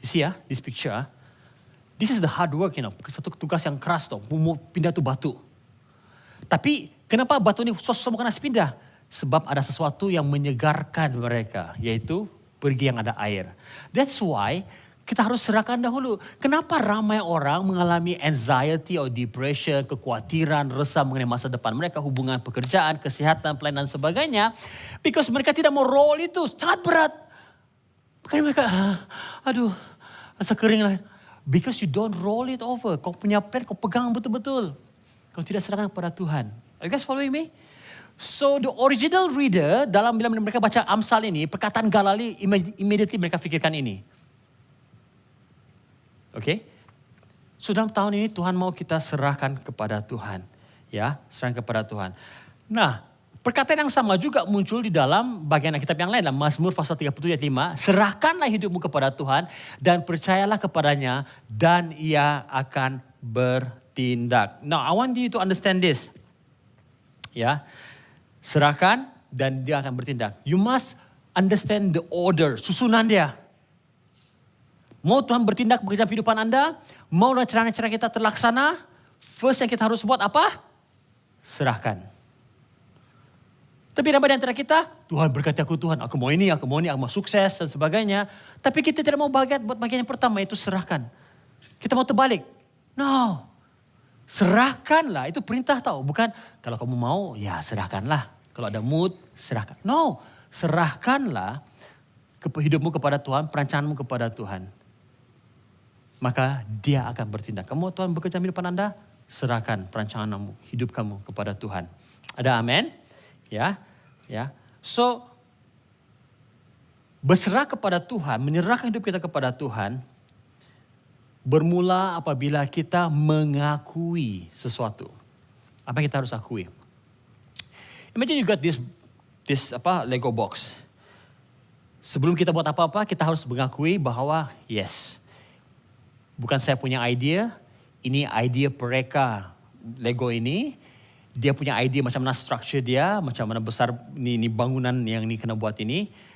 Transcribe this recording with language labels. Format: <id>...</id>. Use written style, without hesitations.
<en>You see this picture, this is the hard work, you know.</en> <ms>Satu tugas yang keras tuh, mau pindah tu batu. Tapi kenapa batu ini susah bukan harus pindah? Sebab ada sesuatu yang menyegarkan mereka, yaitu pergi yang ada air.</ms> <en>That's why</en> <ms>kita harus serahkan dahulu. Kenapa ramai orang mengalami</ms> <en>anxiety or depression,</en> <ms>kekhawatiran, resah mengenai masa depan mereka, hubungan pekerjaan, kesihatan, pelayanan dan sebagainya.</ms> <en>Because</en> <ms>mereka tidak mau roll itu, sangat berat. Makanya mereka, aduh, rasa kering lah.</ms> <en>Because you don't roll it over.</en> <ms>Kau punya plan, kau pegang betul-betul. Kau tidak serahkan kepada Tuhan.</ms> <en>Are you guys following me? So the original reader,</en> <ms>bila mereka baca Amsal ini, perkataan galal ini, immediately mereka fikirkan ini. Okay? So dalam tahun ini Tuhan mau kita serahkan kepada Tuhan. Ya, serahkan kepada Tuhan. Nah, perkataan yang sama juga muncul di dalam bagian kitab yang lain. Mazmur pasal 37 ayat 5. Serahkanlah hidupmu kepada Tuhan dan percayalah kepadanya dan ia akan bertindak.</ms> <en>Now, I want you to understand this.</en> <ms>Ya, serahkan dan dia akan bertindak.</ms> <en>You must understand the order,</en> <ms>susunan dia. Mau Tuhan bertindak bekerja kehidupan Anda, mau rencana-rencana kita terlaksana, first yang kita harus buat apa? Serahkan. Tapi ramai di antara kita, Tuhan berkati aku Tuhan, aku mau ini, aku mau sukses dan sebagainya. Tapi kita tidak mau buat bagian yang pertama, itu serahkan. Kita mau terbalik. No. Serahkanlah, itu perintah tahu. Bukan kalau kamu mau, ya serahkanlah. Kalau ada mood, serahkan. No. Serahkanlah hidupmu kepada Tuhan, perancanganmu kepada Tuhan. Maka dia akan bertindak. Kamu Tuhan bekerja di depan Anda, serahkan perancanganmu, hidup kamu kepada Tuhan. Ada amin? Ya. So, berserah kepada Tuhan, menyerahkan hidup kita kepada Tuhan, bermula apabila kita mengakui sesuatu. Apa yang kita harus akui?</ms> <en>Imagine you got this Lego box.</en> <ms>Sebelum kita buat apa-apa, kita harus mengakui bahwa yes, bukan saya punya idea, ini idea mereka Lego ini. Dia punya idea macam mana structure dia, macam mana besar ini bangunan yang ini kena buat ini.</ms>